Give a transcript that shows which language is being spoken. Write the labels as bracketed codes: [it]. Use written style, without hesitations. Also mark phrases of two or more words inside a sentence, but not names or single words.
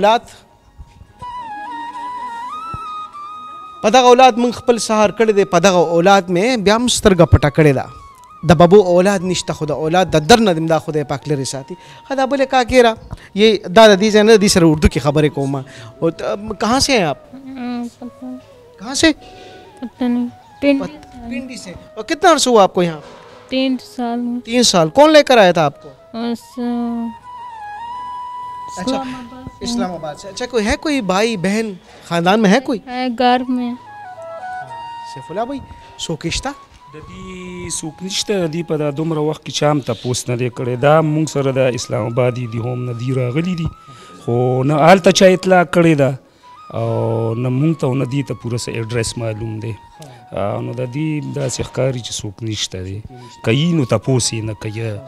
[ps] اولاد موږ خپل سهار کړی دی په دغه اولاد مې بیا هم سترګه پټه کړې ده د ببو اولاد نشته خو د اولاد د در نه دا خدای پاک لرې ساتي ښه دا بلې کاکیرا یہ دا د دې ځای نه د دې سره اردو کې خبرې کوم [ur] کہاں سے ہیں آپ کہاں سے پنڈی سے اور کتنا عرصہ ہوا آپ کو یہاں 3 سال 3 سال کون لے کر آیا تھا آپ کو اچھا اسلام آباد سے اچھا کوئی ہے کوئی بھائی بہن خاندان میں ہے کوئی گھر میں سیف الله بھائی سوکشتا [ps] د دې څوک نشته د دې په دا دومره وخت کې چا هم تپوس نه دی کړی دا موږ سره د اسلام آبادي دي هم نه دي راغلي دي خو نه هلته چا اطلاع کړې ده او نه موږ ته او نه دې ته پوره څه ایډرس معلوم دی نو د دې داسې ښکاري چې څوک نشته دی که یي نو تپوس یې نه کوي